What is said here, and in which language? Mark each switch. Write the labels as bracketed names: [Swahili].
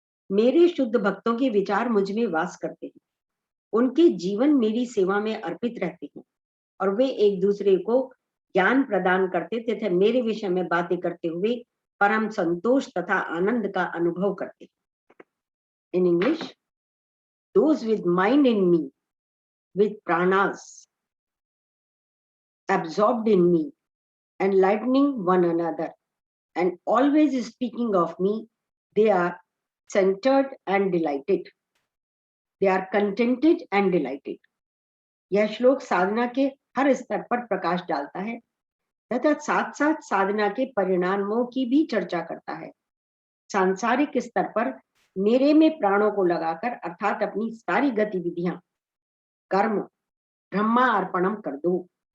[Hindi] मेरे शुद्ध भक्तों के विचार मुझ में वास करते हैं। उनके जीवन मेरी सेवा में अर्पित रहते हैं और वे एक दूसरे को ज्ञान प्रदान करते तथा मेरे विषय में बातें करते हुए परम संतोष तथा आनंद का अनुभव करते हैं। [English] In English, those with mind in me, with pranas absorbed in me, enlightening one another, and always speaking of me, they are centered and delighted. They are contented and delighted. [Hindi] यह श्लोक साधना के हर स्तर पर प्रकाश डालता है तथा साथ साथ साधना के परिणामों की भी चर्चा करता है। सांसारिक स्तर पर मेरे में प्राणों को लगाकर अर्थात अपनी सारी गतिविधियां कर्म ब्रह्मा अर्पणम कर दो।